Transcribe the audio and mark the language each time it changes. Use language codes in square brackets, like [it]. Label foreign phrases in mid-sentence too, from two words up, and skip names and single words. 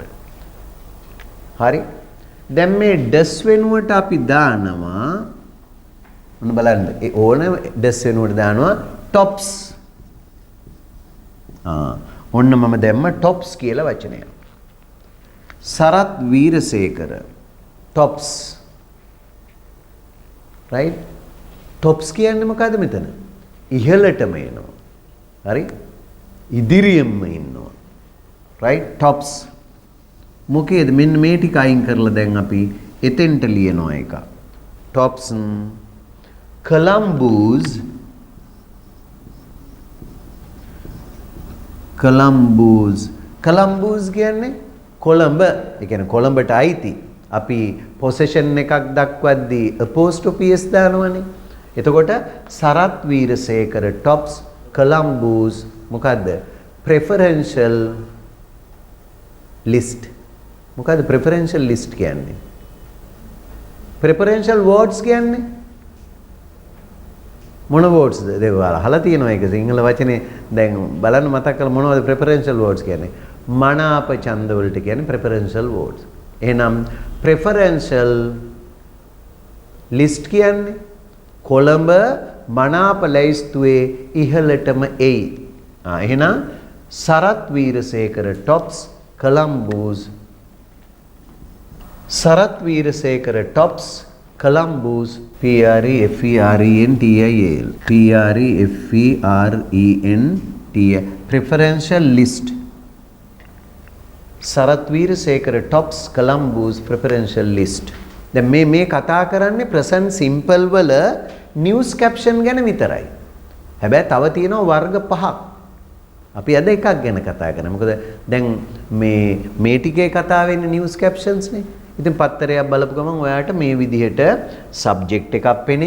[si] හරි. දැන් මේ does වෙනුවට අපි දානවා මොන බලන්න ඒ ඕන does වෙනුවට දානවා tops. ඔන්න මම දැම්ම tops කියලා වචනය. සරත් වීරසේකර tops. [en] right? tops [si] කියන්නේ මොකද්ද මෙතන? ඉහළටම එනවා. හරි? ඉදිරියෙන්ම ඉන්නවා. [en] right? tops. [si] මොකේද මෙන්න මේ ටික අයින් කරලා දැන් අපි එතෙන්ට ලියනවා එක. tops. Columbus. Columbus කියන්නේ කොළඹ. ඒ කියන්නේ කොළඹට අයිති. අපි possession එකක් දක්වද්දී [en] apostrophe s [si] දානවනේ. එතකොට සරත් වීරසේකර tops Columbus මොකද්ද? [en] preferential list. [si] මොකද්ද [en] preferential list [si] කියන්නේ? [en] preferential words [si] කියන්නේ මොන words ද? ඒක ඔයාලා අහලා තියෙනවා ඒක සිංහල වචනේ දැන් බලන්න මතක් කරලා මොනවද [en] preferential words [si] කියන්නේ? මනාප ඡන්ද වලට කියන්නේ [en] preferential words. [si] එහෙනම් [en] preferential list [si] කියන්නේ කොළඹ මනාප ලැයිස්තුවේ ඉහළටම එයි. එහෙනම් සරත් වීරසේකර tops Columbus. සරත් වීරසේකර tops Columbus. [en] PREFERENTIAL PREFERENTIAL preferential list. සරත් වීරසේකර tops Columbus preferential list. [si] දැන් මේ කතා කරන්නේ [en] present simple [si] වල [en] news caption [si] ගැන විතරයි. හැබැයි තව තියෙනවා වර්ග පහක්. අපි අද එකක් ගැන කතා කරනවා. මොකද දැන් මේ ටිකේ කතා වෙන්නේ [en] news captions [si] නේ. ඉතින් පත්තරයක් බලපු ගමන් ඔයාලට මේ විදිහට subject එකක් පෙනේ.